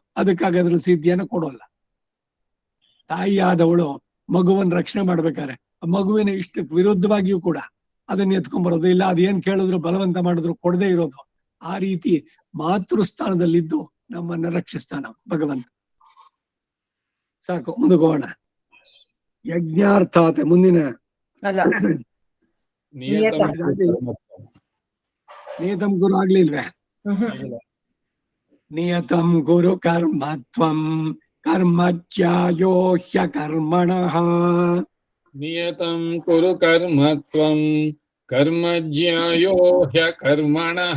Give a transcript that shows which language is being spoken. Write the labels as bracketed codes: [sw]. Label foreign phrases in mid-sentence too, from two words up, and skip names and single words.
[kn] ಅದಕ್ಕಾಗಿ ಅದ್ರಲ್ಲಿ ಸಿದ್ಧಿಯನ್ನ ಕೊಡೋಲ್ಲ. ತಾಯಿಯಾದವಳು ಮಗುವನ್ನ ರಕ್ಷಣೆ ಮಾಡ್ಬೇಕಾರೆ ಮಗುವಿನ ಇಷ್ಟಕ್ಕೆ ವಿರುದ್ಧವಾಗಿಯೂ ಕೂಡ ಅದನ್ನ ಎತ್ಕೊಂಡ್ಬರೋದು, ಇಲ್ಲ ಅದೇನ್ ಕೇಳಿದ್ರು ಬಲವಂತ ಮಾಡಿದ್ರು ಕೊಡದೇ ಇರೋದು. ಆ ರೀತಿ ಮಾತೃಸ್ಥಾನದಲ್ಲಿದ್ದು ನಮ್ಮನ್ನ ರಕ್ಷಿಸ್ತಾನ ಭಗವಂತ. ಸಾಕು, ಮುಂದಕ್ಕೆ ಯಜ್ಞಾರ್ಥಾತೆ ಮುಂದಿನ ಅಲ್ಲ [sa] ನಿಯತಂ ಗುರು [kn] ಆಗ್ಲಿಲ್ವೇ? [sa] ನಿಯತಂ ಗುರು ಕರ್ಮ ತ್ವಂ ಕರ್ಮಜ್ಯಾಯೋ ಹ್ಯಕರ್ಮಣಃ. ನಿಯತಂ ಕುರು ಕರ್ಮ ತ್ವಂ ಕರ್ಮಜ್ಯಾಯೋ ಹ್ಯಕರ್ಮಣಃ.